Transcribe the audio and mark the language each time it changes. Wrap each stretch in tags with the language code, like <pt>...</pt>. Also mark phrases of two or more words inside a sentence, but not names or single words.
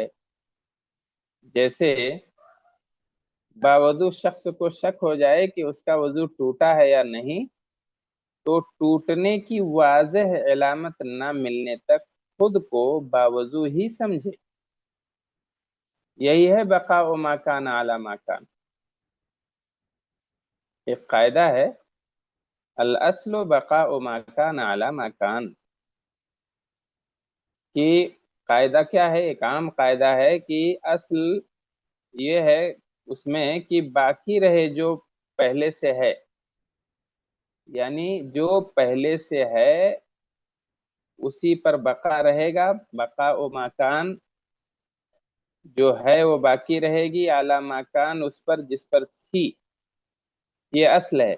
<ur>جیسے باوضو شخص کو شک ہو جائے کہ اس کا وضو ٹوٹا ہے یا نہیں، تو ٹوٹنے کی واضح علامت نہ ملنے تک خود کو باوضو ہی سمجھے، یہی ہے</ur> <ar>بقاء ما کان علی ما کان۔</ar> <ur>ایک قاعدہ ہے،</ur> <ar>الاصل بقاء ما کان علی ما کان،</ar> <ur>کہ قاعدہ کیا ہے؟ ایک عام قاعدہ ہے کہ اصل یہ ہے اس میں کہ باقی رہے جو پہلے سے ہے، یعنی جو پہلے سے ہے اسی پر بقا رہے گا،</ur> <ar>بقاء مکان</ar> <ur>جو ہے وہ باقی رہے گی،</ur> <ar>اعلی مکان</ar> <ur>اس پر جس پر تھی، یہ اصل ہے۔</ur>